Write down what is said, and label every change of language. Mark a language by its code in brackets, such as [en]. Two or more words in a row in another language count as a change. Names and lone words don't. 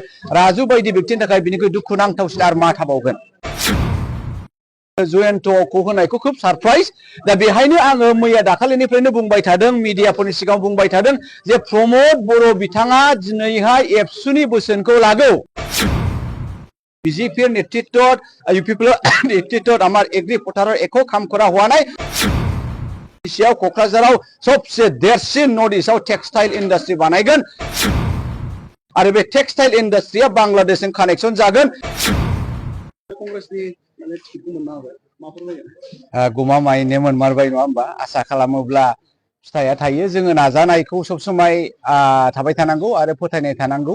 [brx] राजु बायदि व्यक्तिनि थाखाय बिनिख्रुइ दुखुनांथावसिन आरो मा थाबावगोन। जयन्तखौ होनायखौ खोब सारप्राइज। दा बेहायनो आङो मैया दाखालिनिफ्रायनो बुंबाय थादों, मिडियाफोरनि सिगाङाव बुंबाय थादों जे प्रमद बर' बिथाङा दिनैहाय एबसुनि बोसोनखौ लागौ। [as] বিজেপির নেতৃত্বত ইউপিপিএল নেতৃত্বত আমার এগ্রি ফোটাৰৰ একো কাম কৰা হোৱা নাই। [brx] এছিয়াও क'क्राझाराव सबसे देरसिन नर्थ इस्टआव [en] textile industry [brx] बानायगोन आरो बे [en] textile industrya [brx] बांलादेशजों कानेक्सन जागोन। गमामायैनो मोनमारबाय नङा होमबा। आसा खालामोब्ला फिथाइया थायो। जोङो नाजानायखौ सब समाय थाबाय थानांगौ आरो फोथायनाय थानांगौ।